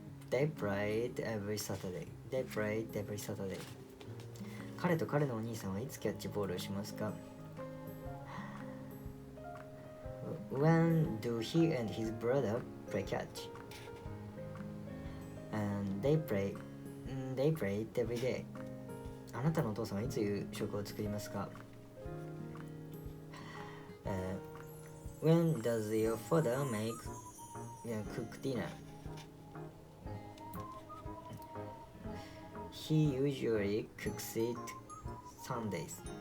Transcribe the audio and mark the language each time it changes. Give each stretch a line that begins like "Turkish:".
English: They play it every Saturday. They play it every Saturday.
Japanese: 彼と彼のお兄さんはいつキャッチボールをしますか？
English: When do he and his brother play catch? And they play it every day.
Japanese: あなたのお父さんはいつ夕食を作りますか？
English: When does your father cook dinner? He usually cooks it Sundays.